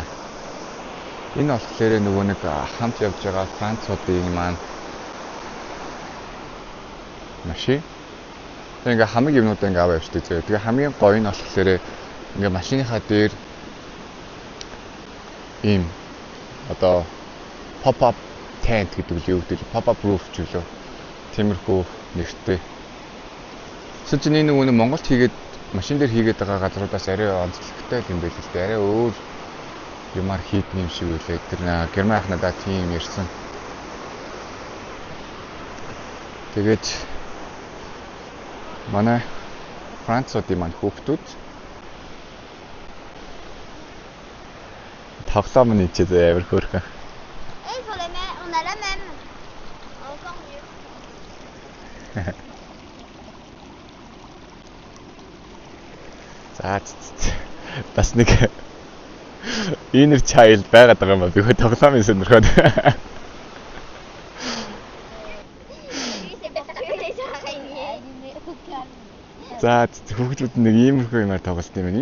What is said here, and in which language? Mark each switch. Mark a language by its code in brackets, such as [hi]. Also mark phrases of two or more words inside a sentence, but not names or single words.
[mn] Энэ болохоор нөгөө нэг хамт явж байгаа Француудын маань машин. Тэгээ хамаг юмнуудаа ингээ аваа явждаг зэрэг. Тэгээ хамгийн гоё нь болохоор ингээ машиныхаа дээр ийм одоо [en] pop-up tent [mn] гэдэг л юу гэдэг [en] pop-up roof [mn] ч үлээ. Тиймэрхүү нэртэй. Эсвэл чинь энэ нөгөө Монголд хийгээд машин дээр хийгээд байгаа газруудаас арай онцлогтой юм байл л дээ. Арай өөр юмар хийдэг юм шиг үлээ. Тэр Герман ахнадаа тийм ярьсан. Тэгээд манай Француудын маань хүүхдүүд тоглоом нь ичээд амар хөөрхөн. [fr] Et pour les mêmes, on a la même. Encore mieux. [mn] За бас нэг [en] inner child [mn] байгаад байгаа юм ба би тоглоомын сонирхоод. За хүүхдүүд нэг иймэрхүү юмар тоглолт юм байна.